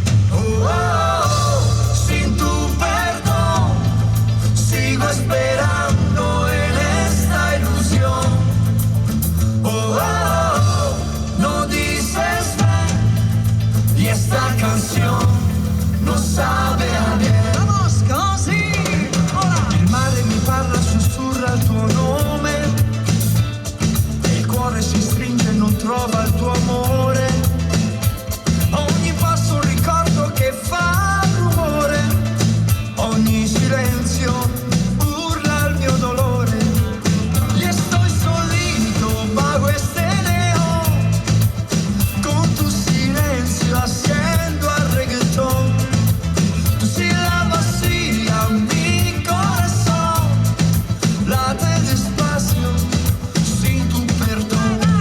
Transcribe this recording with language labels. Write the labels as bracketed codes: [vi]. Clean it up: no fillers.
[es] Oh, oh, sin tu perdón, sigo esperando en esta ilusión. Oh, oh, no dices ven, y esta canción no sabe a bien. [it] Vamos così! [es] Hola! [it] Il mare mi parla, sussurra il tuo nome, e il cuore si stringe e non trova il tuo amore. Ogni passo un ricordo che fa rumore, ogni silenzio urla il mio dolore. [es] Y estoy solito bajo este neón, con tu silencio haciendo al reggaetón. Tu sílaba vacía, mi corazón late despacio sin tu perdón.